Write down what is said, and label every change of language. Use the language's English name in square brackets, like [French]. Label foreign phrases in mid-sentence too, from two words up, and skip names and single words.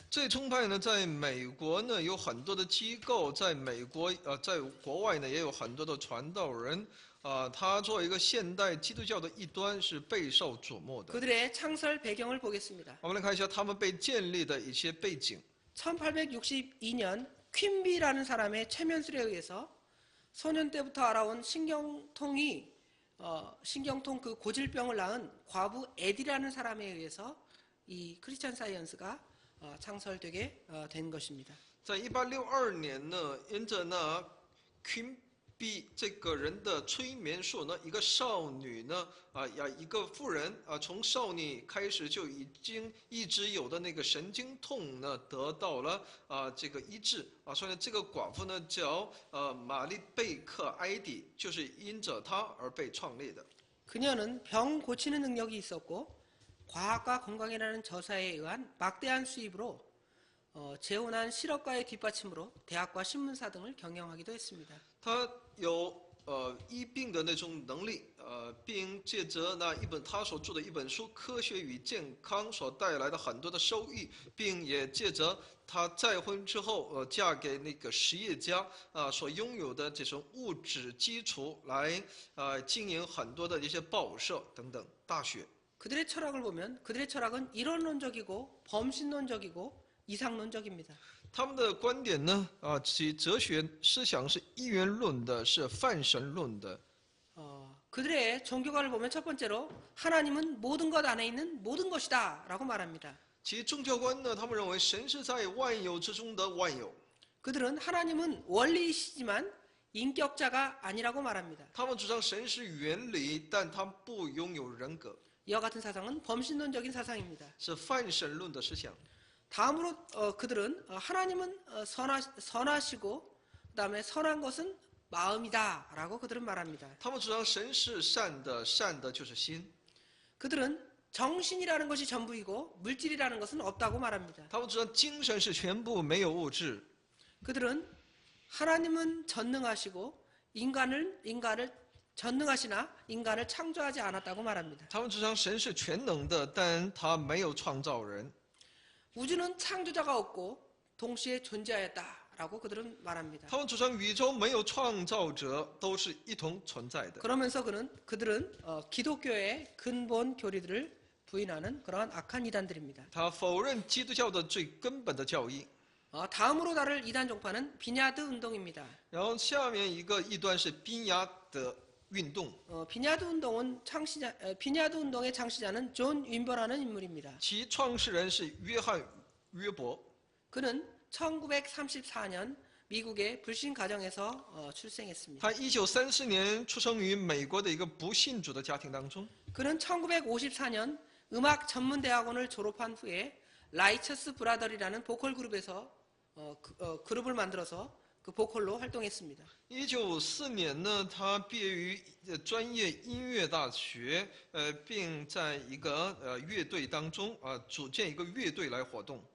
[Chinese] 这宗派呢，在美国呢有很多的机构，在国外呢也有很多的传道人他作为一个现代基督教的异端是备受瞩目的。 [Korean] 그들의 창설 배경을 보겠습니다. [Chinese] 我们来看一下他们被建立的一些背景。 [Korean] 1862년 퀸비라는 사람의 최면술에 의해서 소년 때부터 알아온 신경통 그 고질병을 낳은 과부 에디라는 사람에 의해서 이 크리스찬 사이언스가 창설되게 된 것입니다. [Chinese] 在1862年呢，因着呢昆比这个人的催眠术呢，一个少女呢，一个妇人从少女开始就已经一直有的那个神经痛呢，得到了这个医治所以呢，这个寡妇呢叫玛丽贝克埃迪，就是因着她而被创立的。 [Korean] 그녀는 병 고치는 능력이 있었고 과학과 건강이라는 저사에 의한 막대한 수입으로 재혼한 실업가의 뒷받침으로 대학과 신문사 등을 경영하기도 했습니다. [Chinese] 他有医病的那种能力，并借着他所著的一本书《科学与健康》所带来的很多的收益，并也借着他再婚之后嫁给那个实业家所拥有的这种物质基础来经营很多的一些报社等等大学。 [Korean] 그들의 철학을 보면 그들의 철학은 이론론적이고 범신론적이고 이상론적입니다. [Chinese] 他们的观点呢，其哲学思想是一元论的，是泛神论的。 [Korean] 그들의 종교관을 보면 첫 번째로 하나님은 모든 것 안에 있는 모든 것이다라고 말합니다. [Chinese] 其宗教观呢，他们认为神是在万有之中的万有。 [Korean] 그들은 하나님은 원리이시지만 인격자가 아니라고 말합니다. [Chinese] 他们主张神是原理，但他不拥有人格， [Korean] 이와 같은 사상은 범신론적인 사상입니다. [Chinese] 是泛神论的思想。 [Korean] 다음으로 그들은 하나님은 선하시고 그다음에 선한 것은 마음이다라고 그들은 말합니다. [Chinese] 他们主张神是善的，善的就是心。 [Korean] 그들은 정신이라는 것이 전부이고 물질이라는 것은 없다고 말합니다. [Chinese] 他们主张精神是全部，没有物质。 [Korean] 그들은 하나님은 전능하시고 인간을 전능하시나 인간을 창조하지 않았다고 말합니다. [Chinese] 他们主张神是全能的，但他没有创造人。 [Korean] 우주는 창조자가 없고 동시에 존재하였다라고 그들은 말합니다. [Chinese] 他们主张宇宙没有创造者，都是一同存在的。 [Korean] 그러면서 그들은 기독교의 근본 교리들을 부인하는 그러한 악한 이단들입니다. [Chinese] 他否认基督教的最根本的教义。 [Korean] 다음으로 다룰 이단 종파는 비냐드 운동입니다. [Chinese] 然后下面一个异端是宾雅的运动。 [Korean] 비냐드 운동의 창시자는 존 윈버라는 인물입니다. [Chinese] 其创始人是约翰·约伯。 [Korean] 그는 1934년 미국의 불신 가정에서 출생했습니다. [Chinese] 他1934年出生于美国的一个不信主的家庭当中。 [Korean] 그는 1954년 음악 전문 대학원을 졸업한 후에 라이처스 브라더리라는 보컬 그룹에서 그룹을 만들어서 그 보컬로 활동했습니다. [Chinese] 1954 年呢，他毕业于专业音乐大学，并在一个乐队当中组建一个乐队来活动。